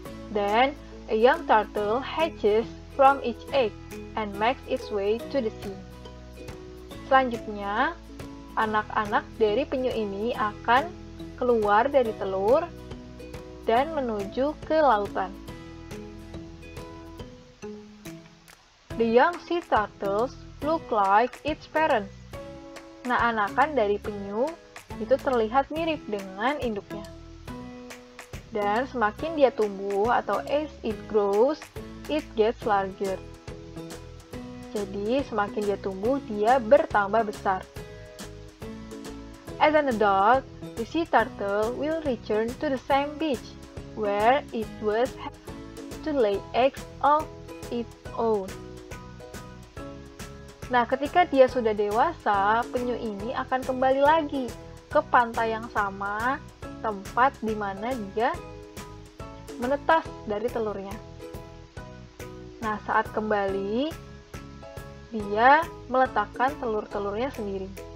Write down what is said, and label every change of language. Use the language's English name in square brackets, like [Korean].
[English] Then, a young turtle hatches from each egg and makes its way to the sea. [Indonesian] Selanjutnya, anak-anak dari penyu ini akan keluar dari telur dan menuju ke lautan. [English] The young sea turtles look like its parents. [Indonesian] Nah, anakan dari penyu itu terlihat mirip dengan induknya. Dan semakin dia tumbuh atau [English] as it grows, it gets larger. [Indonesian] Jadi, semakin dia tumbuh, dia bertambah besar. [English] As an adult, the sea turtle will return to the same beach where it was to lay eggs of its own. [Indonesian] Nah, ketika dia sudah dewasa, penyu ini akan kembali lagi ke pantai yang sama, tempat di mana dia menetas dari telurnya. Nah, saat kembali, dia meletakkan telur-telurnya sendiri.